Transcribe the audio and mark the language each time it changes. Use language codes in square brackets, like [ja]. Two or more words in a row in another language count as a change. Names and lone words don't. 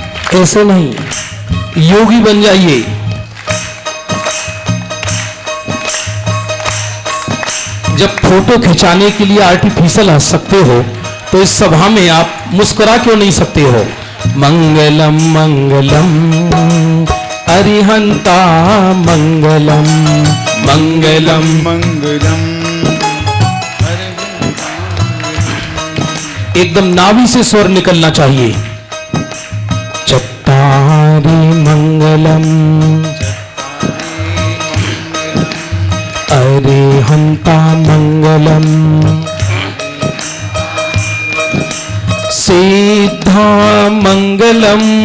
[hi] ऐसे नहीं, योगी बन जाइए। जब फोटो खिंचाने के लिए आर्टिफिशियल हंस सकते हो तो इस सभा में आप मुस्कुरा क्यों नहीं सकते हो? [pra] मंगलम मंगलम अरिहंता मंगलम मंगलम मंगलम [hi] एकदम नाभि से स्वर निकलना चाहिए। [pra] चत्तारि मंगलम अरिहंता मंगलम सिद्धा मंगलम